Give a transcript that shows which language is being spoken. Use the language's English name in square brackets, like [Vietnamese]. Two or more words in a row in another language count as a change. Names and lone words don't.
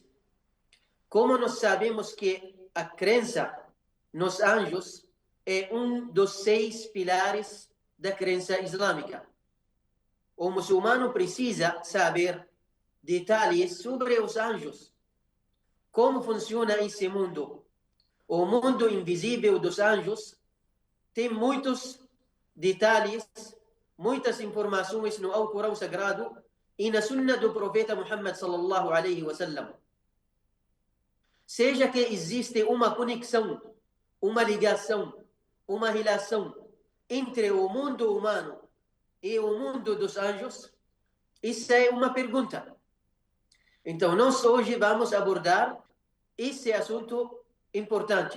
[Portuguese] Como nós sabemos que a crença nos anjos é um dos 6 pilares da crença islâmica, o muçulmano precisa saber detalhes sobre os anjos, como funciona esse mundo. O mundo invisível dos anjos tem muitos detalhes, muitas informações no Alcorão Sagrado e na Sunna do profeta Muhammad [Arabic] صلى الله عليه وسلم. [Portuguese] Seja que existe uma conexão, uma ligação, uma relação entre o mundo humano e o mundo dos anjos, isso é uma pergunta. Então, nós hoje vamos abordar esse assunto importante.